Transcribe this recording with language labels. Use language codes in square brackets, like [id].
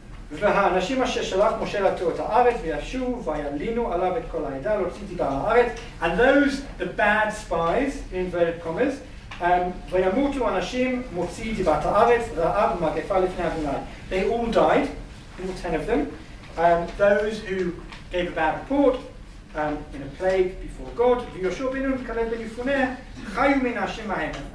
[he] והאנשים אשר שלח משה לתור את הארץ וישוב וילינו עליו את כל העדה להוציא דיבה הארץ. [en] And those, the bad spies, in inverted commas, [he] וימותו אנשים מוציא דיבת הארץ רעב ומגפה לפני אדוני. [en] They all died, all 10 of them. Those who gave a bad report in a plague before God. [he] ויהושע בן נון וכלב בן יפונה חיו מן האשים ההם.